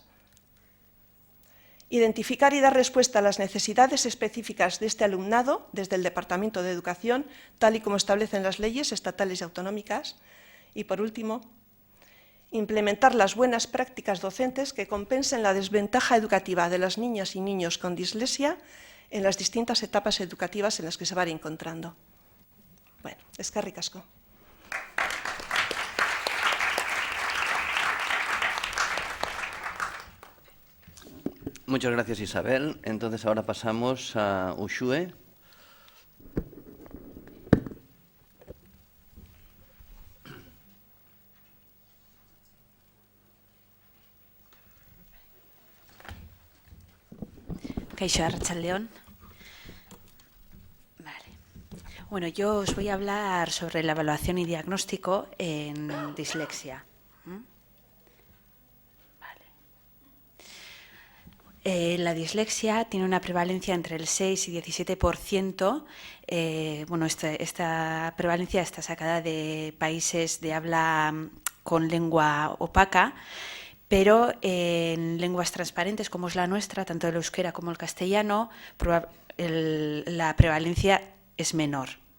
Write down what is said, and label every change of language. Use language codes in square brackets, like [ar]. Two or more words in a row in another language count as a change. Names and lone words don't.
[es] Identificar y dar respuesta a las necesidades específicas de este alumnado desde el Departamento de Educación, tal y como establecen las leyes estatales y autonómicas. Y, por último, implementar las buenas prácticas docentes que compensen la desventaja educativa de las niñas y niños con dislexia en las distintas etapas educativas en las que se van encontrando. [eu] Bueno, eskerrik asko. [es] Muchas gracias, Isabel. Entonces ahora pasamos a Uxue. [eu] Kaixo, arratsaldeon. [es] Vale. Bueno, yo os voy a hablar sobre la evaluación y diagnóstico en dislexia. La dislexia tiene una prevalencia entre el 6 y 17%. Bueno, esta prevalencia está sacada de países de habla con lengua opaca, pero en lenguas transparentes como es la nuestra, tanto el euskera como el castellano, la prevalencia es menor.